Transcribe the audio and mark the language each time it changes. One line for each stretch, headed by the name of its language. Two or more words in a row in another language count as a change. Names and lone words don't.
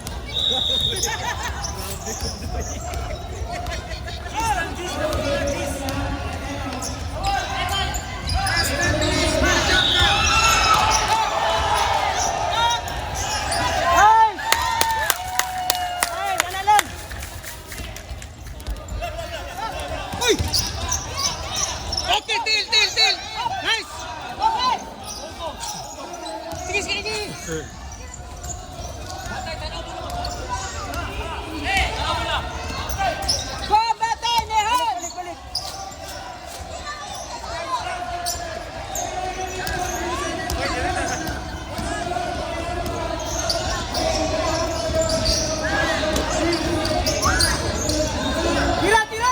Cebuano: Ay! Ay, dala lang! Uy.
English: Okay, til, til, til. Nice. Okay.
Cebuano: Sige, sige, sige.
English: Go,
Cebuano: batay, Nehal. Balik, balik! Tira, tira!